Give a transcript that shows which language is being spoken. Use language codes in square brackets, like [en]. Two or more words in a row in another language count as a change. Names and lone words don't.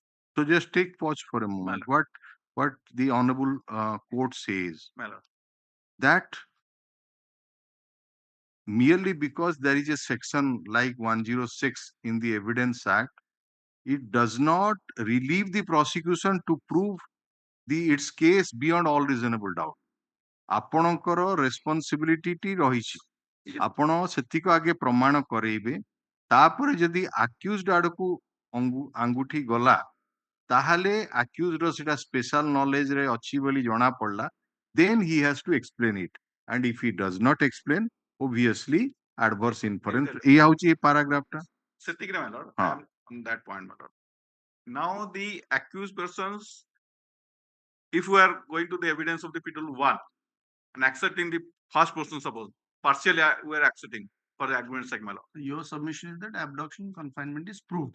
[en] So just take pause for a moment. What the honorable court says that merely because there is a section like 106 in the Evidence Act, it does not relieve the prosecution to prove its case beyond all reasonable doubt. [or] ଆପଣଙ୍କର ରେସ୍ପନ୍ସିବିଲିଟି ଟି ରହିଛି ଆପଣ ସେତିକି ଆगे ପ୍ରମାଣ କରେଇବେ ତାପରେ ଯଦି ଆକ୍ୟୁଜ୍ଡ ଆଡକୁ ଆଙ୍ଗୁଠି ଗଲା ତାହେଲେ ଆକ୍ୟୁଜ୍ଡ ର ସେଟା [en] special knowledge [or] ରେ ଅଛି ବୋଲି ଜଣା ପଡିଲା [en] then he has to explain it and if he does not explain obviously adverse inference [or] ଏଇ ହଉଛି ଏ paragraph ଟା ସେତିକି ରେ [en] my lord on that point my lord. Now the accused persons, if we are going to the evidence of the Procedural 1 and accepting the first person, suppose partially we are accepting for the argument sake, my lord. Your submission is that abduction confinement is proved.